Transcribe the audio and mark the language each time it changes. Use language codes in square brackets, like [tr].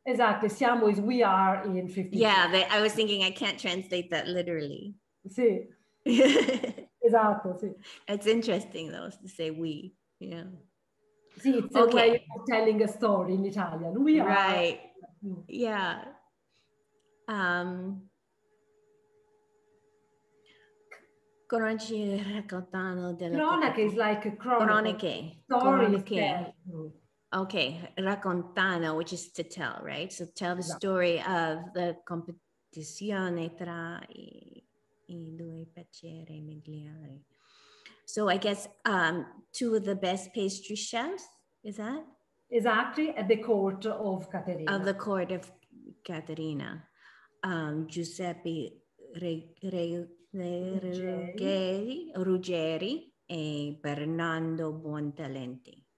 [en] Exactly, siamo is we are in 1560. Yeah, I was thinking I can't translate that literally. [it] Sì. Esatto, sì. [en] It's interesting though to say we, yeah. Sì, it's a way of telling a story in Italian. We are. Right. Yeah. [it] Cronache raccontano della [en] Cronache is like a chronicle. [it] Croniche. [en] Okay, raccontano, which is to tell, right? So tell the story of the [it] competizione tra i due piaceri migliori. [en] So I guess two of the best pastry chefs, is that? Exactly, at the court of Caterina. Of the court of Caterina. Giuseppe Ruggeri and Bernardo Buontalenti.